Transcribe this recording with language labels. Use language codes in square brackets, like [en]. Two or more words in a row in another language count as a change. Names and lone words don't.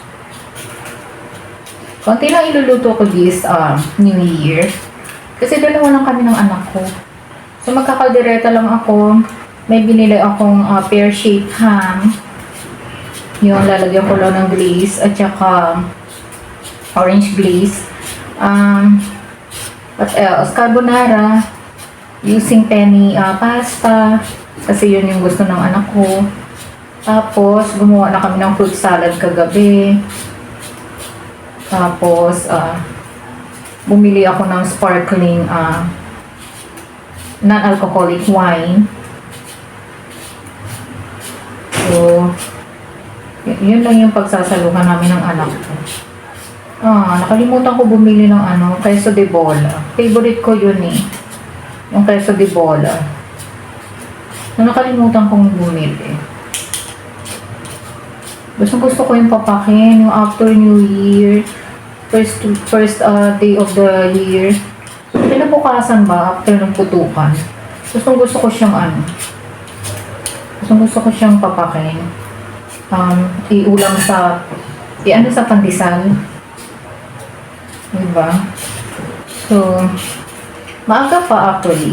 [tl] Konti lang iluluto ko [en] this New Year. [tl] Kasi dalawa lang kami ng anak ko. So magkakaldereta lang ako. May binili akong [en] pear-shaped ham. [tl] Yung lalagyan ko lang ng glaze at saka [en] orange glaze. [tl] What else? Carbonara. [en] Using penny pasta [tl] kasi yun yung gusto ng anak ko. Tapos gumawa na kami ng [en] fruit salad [tl] kagabi. Tapos bumili ako ng [en] sparkling non-alcoholic wine. [tl] So yun lang yung pagsasaluhan namin ng anak ko. Nakalimutan ko bumili ng queso de bola. Favorite ko yun eh. Yung queso de bola. So, nakalimutan kong bumili. Gusto ko yung papakin, yung [en] after New Year, first day of the year. [tl] Pinabukasan ba, after ng putukan. Gusto ko siyang gusto ko siyang papakin. Iulam sa, sa pandesal. Diba? So, maaga pa actually.